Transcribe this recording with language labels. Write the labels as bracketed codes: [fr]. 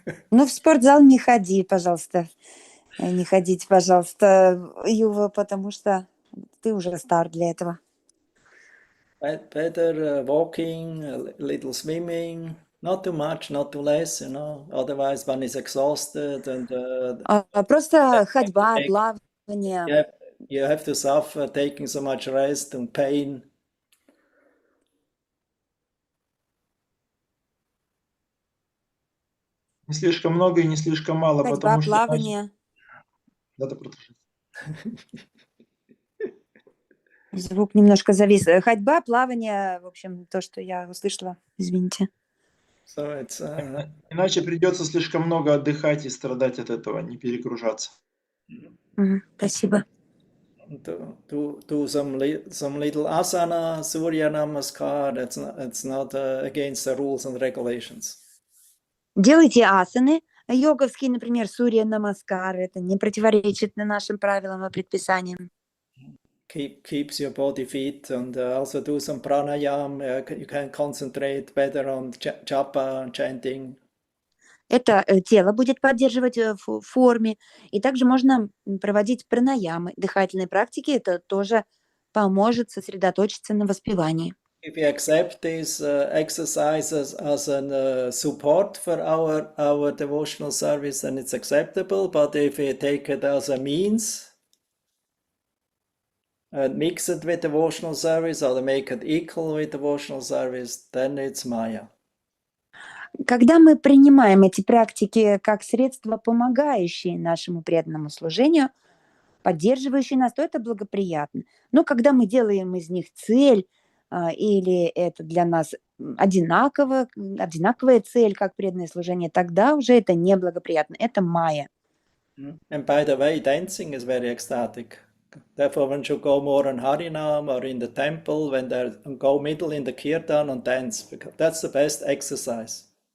[ru] Ну, в спортзал не ходи, пожалуйста. Не ходите, пожалуйста, Юва, потому что ты уже стар для этого. [en] Better walking, a little swimming, not too much, not too less, Otherwise, one is exhausted and. [ru] Просто ходьба, плавание. [en] You have to suffer taking so much rest and pain. [ru] Не слишком много и не слишком мало, Ходьба, потому что... плавание. Да, продолжай. Звук немножко завис. Ходьба, плавание, в общем, то, что я услышала. Извините. [en] So it's, [ru] Иначе придется слишком много отдыхать и страдать от этого, не перегружаться. Спасибо. [en] Do some little asana, Surya Namaskar. It's not against the rules and regulations. [ru] Делайте асаны. Йоговские, например, Сурья Намаскар. Это не противоречит нашим правилам и предписаниям. [en] Keeps your body fit, and also do some pranayam. You can concentrate better on japa and chanting. [ru] Это тело будет поддерживать в форме. И также можно проводить пранаямы, дыхательные практики. Это тоже поможет сосредоточиться на воспевании. [en] If you accept these exercises as a support for our devotional service, then it's acceptable. But if you take it as a means and mix it with devotional service or make it equal with devotional service, then it's Maya. [ru] Когда мы принимаем эти практики как средства, помогающие нашему преданному служению, поддерживающие нас, то это благоприятно. Но когда мы делаем из них цель, или это для нас одинаковая цель, как преданное служение, тогда уже это неблагоприятно, это майя. [en] And by the way, dancing is very ecstatic. Therefore, one should go more on Harinam or in the temple when they go middle in the kirtan and dance, because that's the best exercise.